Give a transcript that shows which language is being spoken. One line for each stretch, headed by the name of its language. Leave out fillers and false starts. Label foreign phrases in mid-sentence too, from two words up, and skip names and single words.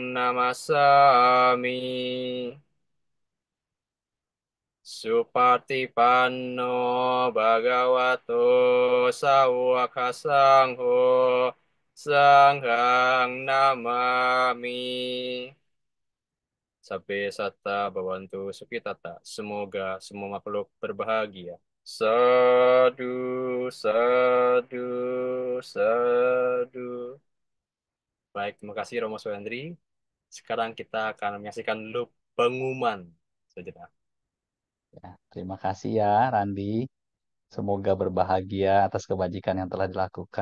Pali: Namasami Supatipanno Bhagavato Sawaka Sangho Sanghang Namami Sabbe Satta Bhavantu Sukitata.
Indonesian: Semoga semua makhluk berbahagia.
Pali: Sadu, sadu, sadu.
Indonesian: Baik, terima kasih Romo Swendri. Sekarang kita akan menyaksikan loop pengumuman sejenak. Ya, terima kasih ya Randi. Semoga berbahagia atas kebajikan yang telah dilakukan.